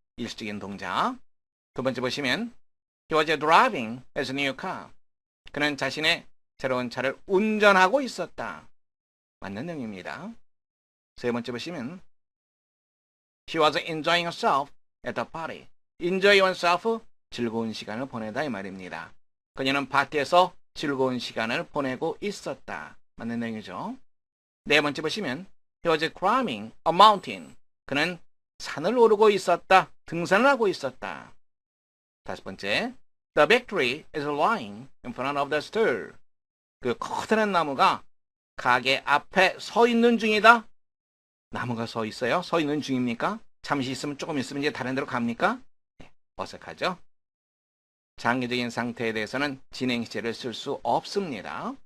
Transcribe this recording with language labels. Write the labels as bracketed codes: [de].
[ko] 일시적인 동작. 두 번째 보시면 [en] He was driving his new car. [ko] 그는 자신의 새로운 차를 운전하고 있었다. 맞는 내용입니다. 세 번째 보시면 [en] She was enjoying herself at the party. [ko] Enjoy yourself, 즐거운 시간을 보내다 이 말입니다. 그녀는 파티에서 즐거운 시간을 보내고 있었다. 맞는 내용이죠. 네 번째 보시면 [en] He was climbing a mountain. [ko] 그는 산을 오르고 있었다. 등산을 하고 있었다. 다섯 번째 [en] The big tree is lying in front of the store. [ko] 그 커다란 나무가 가게 앞에 서 있는 중이다. 나무가 서 있어요? 서 있는 중입니까? 잠시 있으면 조금 있으면 이제 다른 데로 갑니까? 네, 어색하죠? 장기적인 상태에 대해서는 진행 시제를 쓸 수 없습니다.